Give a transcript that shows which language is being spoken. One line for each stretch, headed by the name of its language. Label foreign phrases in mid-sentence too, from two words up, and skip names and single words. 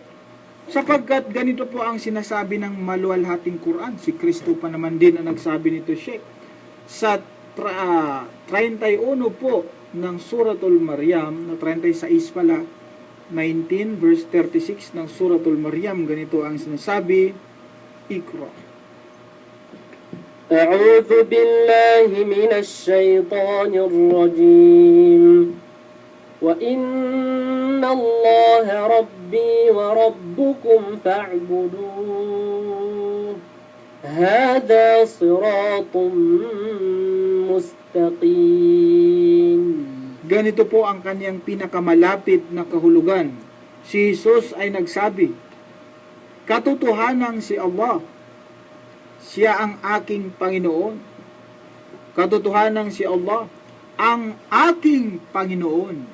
Filipino: Sapagkat ganito po ang sinasabi ng maluwalhating Quran. Si Kristo pa naman din ang nagsabi nito, Sheikh. Sa 31 po ng Suratul Maryam, na 36 pala, 19 verse 36 ng Suratul Maryam, ganito ang sinasabi,
Arabic: Ikra. أعوذ بالله من الشيطان الرجيم. وإن الله ربي وربكم فاعبدوه. هذا صراط مستقيم.
Filipino: Ganito po ang kanyang pinakamalapit na kahulugan. Si Jesus ay nagsabi, katotohanan si Allah, siya ang aking Panginoon. Katotohanan si Allah, ang aking Panginoon.